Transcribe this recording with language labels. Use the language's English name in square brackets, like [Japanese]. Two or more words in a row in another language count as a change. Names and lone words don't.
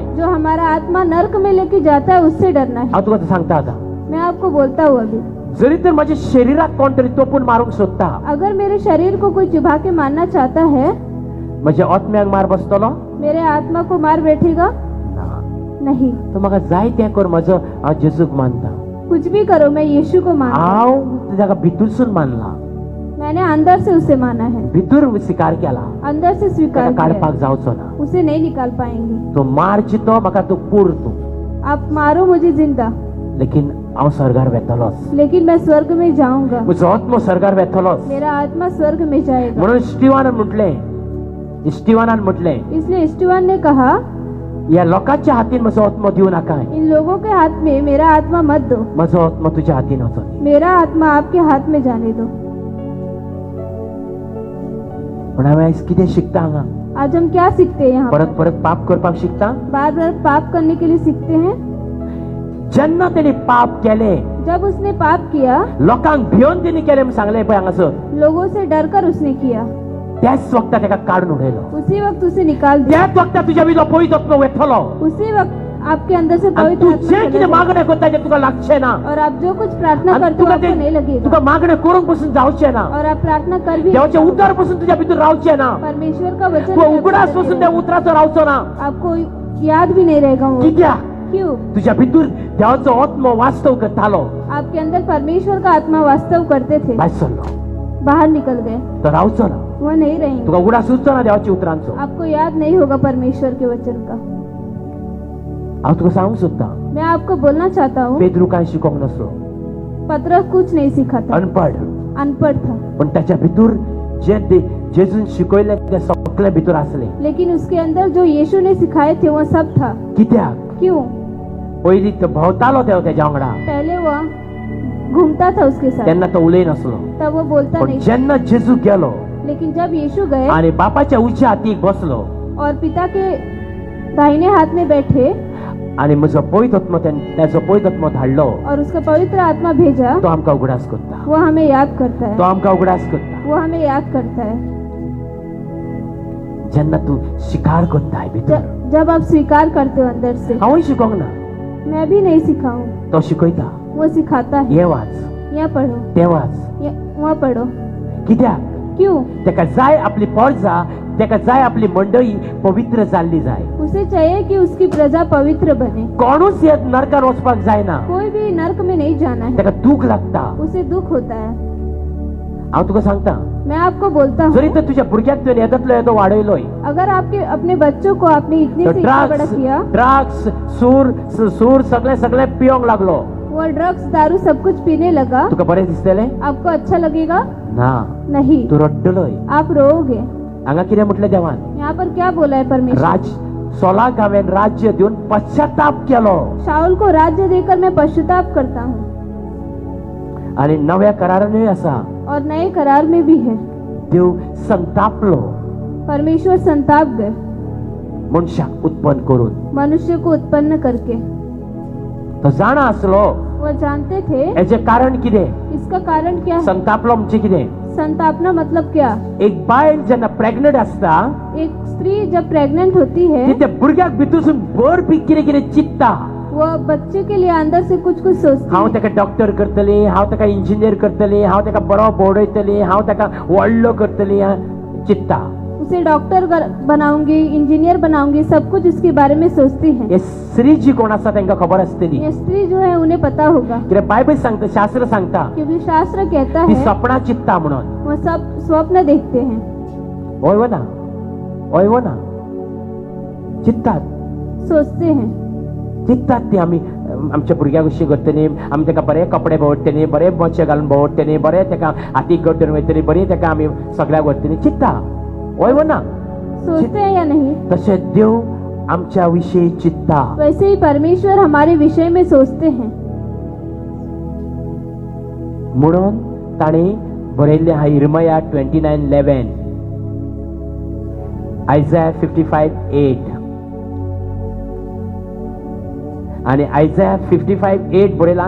[Hindi] जो हमारा आत्मा नर्क में लेके जाता है उससे डरना है. [Konkani] हांव तुका सांगता आतां. [Hindi] मैं आपको बोलता हूँ अभी. [Konkani] जरी तर म्हज्या शरिराक कोण तरी तोपून मारूंक सोदता, [Hindi] अगर मेरे शरीर को कोई चुभा के मारना चाहता है, [Konkani] म्हज्या आत्म्याक मार बसतलो. [Hindi] मेरे आत्मा को मार बैठेगा नहीं. [Konkani] तूं म्हाका जाय तें कर. हांव जेजूक मानता. [Hindi] कुछ भी करो मैं यीशु को मानता हूं. [Konkani] हांव ताका भितूरसून मानला. [Hindi] मैंने अंदर से उसे माना है. [Konkani] भितूर स्वीकार केला. [Hindi] अंदर से स्वीकार [Konkani] ताका [Hindi] किया. [Konkani] काडपाक जावचो ना. [Hindi] उसे नहीं निकाल पाएंगे. [Konkani] तूं मार जितो म्हाका तूं पूर तूं. [Hindi] आप मारो मुझे जिंदा, [Konkani] लेकिन हांव स्वर्गार वेतलोच. [Hindi] लेकिन मैं स्वर्ग में जाऊंगा. [Konkani] म्हजो आत्मो स्वर्गार वेतलोच. [Hindi] मेरा आत्मा स्वर्ग में जाएगा. [Konkani] म्हणून स्टीवानान म्हटलें [Hindi] इसलिए स्टीवन ने कहा, [Konkani] ह्या लोकांच्या हातीन म्हजो आत्मो दिवं नाका. [Hindi] इन लोगों के हाथ में मेरा आत्मा मत दो. [Konkani] म्हजो आत्मो तुज्या हातीन वचो दी. [Hindi] मेरा आत्मा आपके हाथ में जाने दो. [Konkani] पण हांवें आयज कितें शिकता हांगा. [Hindi] आज हम क्या सीखते हैं यहाँ. [Konkani] परत परत पाप करपाक शिकता. [Hindi] बार बार पाप करने के लिए सीखते हैं. [Konkani] जेन्ना तेणी पाप केले, [Hindi] जब उसने पाप किया, [Konkani] लोकांक भियोन तेणी केलें म्हूण सांगलें पळय हांगासर, [Hindi] लोगों से डरकर उसने किया. [Konkani] त्याच वक्ता ताका काडून उडयलो. [Hindi] उसी वक्त उसे निकाल दिया. [Konkani] त्याच वक्ता तुज्या भितर पवित्र आत्मा वेतलो. [Hindi] उसी वक्त आपके अंदर से [Konkani] आनी [Hindi] पवित्र [Konkani] तूं [Hindi] आत्मा [Konkani] जें [Hindi] चला [Konkani] कितें [Hindi] जाएगा. [Konkani] मागणें करता तें तुका लागचें ना. [Hindi] और आप जो कुछ प्रार्थना [Konkani] आनी [Hindi] करते हो [Konkani] तुका [Hindi] आपको नहीं लगेगा. [Konkani] तुका मागणें करूंक पसून जावचें ना. [Hindi] और आप प्रार्थना कर भी [Konkani] देवाचें उतर पसून तुज्या भितर रावचें ना. [Hindi] परमेश्वर का वचन [Konkani] तूं [Hindi] आपके [Konkani] उगडास [Hindi] अंदर [Konkani] पसून त्या [Hindi] रहेगा. [Konkani] उतराचो रावचो ना. [Hindi] आपको याद भी नहीं रहेगा वो. [Konkani] कित्याक [Hindi] क्यों. [Konkani] तुज्या भितर देवाचो आत्मो वास्तव करतालो. [Hindi] आपके अंदर परमेश्वर का आत्मा वास्तव करते थे. [Konkani] भायर सरलो. [Hindi] बाहर निकल गए. [Konkani] तो रावचो ना. [Hindi] वो नहीं रहेंगे. [Konkani] तुका उगडास सुचचो ना देवाच्या उतरांचो. [Hindi] आपको याद नहीं होगा परमेश्वर के वचन का. [Konkani] हांव तुका सांगूंक सोदता, [Hindi] मैं आपको बोलना चाहता हूँ, [Konkani] पेद्रू कांय शिकोंक नसलो. [Hindi] पतरस कुछ नहीं सीखा था. [Konkani] अनपढ. [Hindi] अनपढ़ था. [Konkani] पण त्याच्या भितर जे जेजून शिकयले ते सगळे भितर आसले. [Hindi] लेकिन उसके अंदर जो यीशु ने सिखाए थे वो सब था. [Konkani] कित्याक? [Hindi] क्यों? [Konkani] पयलीं तो भोंवतालो तेच्या वांगडा, [Hindi] पहले वो घूमता था उसके साथ, [Konkani] तेन्ना तो उलयनासलो. [Hindi] तब वो बोलता [Konkani] पण [Hindi] नहीं. [Konkani] जेन्ना जेजू गेलो [Hindi] लेकिन जब यीशु गए [Konkani] आणि बापाच्या उजव्या हातीक बसलो [Hindi] और पिता के दाहिने हाथ में बैठे [Konkani] आणि म्हजो पवित्र आत्मा त्याचो पवित्र आत्मा धाडलो, [Hindi] और उसका पवित्र आत्मा भेजा, [Konkani] तो आमकां उगडास करता. [Hindi] वो हमें याद करता [Konkani] तो [Hindi] है. [Konkani] आमकां उगडास करता. [Hindi] वो हमें याद करता है. [Konkani] जेन्ना तू स्वीकार करताय भितर. [Hindi] जब आप स्वीकार करते हो अंदर से. [Konkani] हांवूय शिकोंक ना, [Hindi] मैं भी नहीं सिखाऊं, [Konkani] तो शिकयता. [Hindi] वो सिखाता है. [Konkani] हे वाच, [Hindi] यहाँ पढ़ो, [Konkani] ते वाच. [Hindi] वहाँ पढ़ो. [Konkani] कित्याक? [Hindi] क्यों? [Konkani] तेका जाय आपली प्रजा, तेका जाय आपली मंडळी पवित्र जाल्ली जाय. [Hindi] उसे चाहिए कि उसकी प्रजा पवित्र बने. [Konkani] कोणूच येत नरकान वचपाक जायना. [Hindi] कोई भी नरक में नहीं जाना है. [Konkani] तेका दूख लागता. [Hindi] उसे दुख होता है. [Konkani] हांव तुका सांगता, [Hindi] मैं आपको बोलता हूँ, [Konkani] जरी तर तुझ्या भुरग्याक तुवें येदतलो येदो वाडयलोय, [Hindi] अगर आपके अपने बच्चों को आपने इतने [Konkani] तो [Hindi] से इतना बड़ा [Konkani] ड्रग्स [Hindi] किया, [Konkani] ड्रग्स सूर सगळे पियोंक लागलो, [Hindi] वो ड्रग्स दारू सब कुछ पीने लगा, [Konkani] तुका बरें दिसतलें? [Hindi] आपको अच्छा लगेगा? [Konkani] ना, [Hindi] नहीं, [Konkani] तू रडटलोय. [Hindi] आप रोओगे. [Konkani] हांगा कितें म्हटलें देवान? [Hindi] यहाँ पर क्या बोला है परमेश्वर? [Konkani] सोलाक हांवें राज्य दिवन पश्चाताप केलो [Hindi] शाऊल को राज्य देकर मैं पश्चाताप करता हूँ. [Konkani] आणि नव्या करारानूय आसा, [Hindi] और नए करार में भी है. [Konkani] देव संतापलो [Hindi] परमेश्वर संताप गए [Konkani] मनशाक उत्पन्न करून. [Hindi] मनुष्य को उत्पन्न करके. [Konkani] तो जाणा आसलो [Hindi] वो जानते थे [Konkani] हेजें कारण कितें. [Hindi] इसका कारण क्या है. [Konkani] संतापलो म्हणजे कितें? [Hindi] संतापना मतलब क्या? [Konkani] एक बायल जेन्ना प्रेग्नंट आसता, [Hindi] एक स्त्री जब प्रेग्नेंट होती है, [Konkani] ती त्या भुरग्याक भितरसून भर बी कितें कितें चित्ता. [Hindi] वो बच्चे के लिए अंदर से कुछ कुछ सोचती [Konkani] हांव [Hindi] है. [Konkani] ताका डॉक्टर करतली, हांव ताका इंजिनियर करतली, हांव ताका बरो बोडयतली, हांव ताका व्हडलो करतली, चित्ता. [Hindi] उसे डॉक्टर बनाऊंगी, इंजीनियर बनाऊंगी, सब कुछ इसके बारे में सोचती है. [Konkani] हे स्त्री जी कोण आसा तांकां खबर आसतली. [Hindi] ये स्त्री जो है उन्हें पता होगा, [Konkani] कित्याक बायबल सांगता, शास्त्र सांगता, [Hindi] क्योंकि शास्त्र कहता [Konkani] ती [Hindi] है [Konkani] सपना चित्ता म्हणून. [Hindi] वो सब स्वप्न देखते हैं. [Konkani] होय व ना? होय व ना? चित्तात, [Hindi] सोचते हैं. [Konkani] चित्तात ती आमी आमच्या भुरग्याक अशी करतली, आमी ताका बरे कपडे भोंवडटली, बरे मोचे घालून भोंवडटली, बरे ताका हातीक गड्डून वयतली, बरी ताका आमी सगळ्याक व्हरतली. चित्ता, होय व ना? [Hindi] सोचते हैं या नहीं? [Konkani] तसे देव आमच्या विषयी चित्ता. [Hindi] वैसे ही परमेश्वर हमारे विषय में सोचते हैं. [Konkani] म्हणून ताणी बरयल्ले हा इर्मया 29:11, आयझाया 55:8 आणि आयझाया 55:8 बरयला.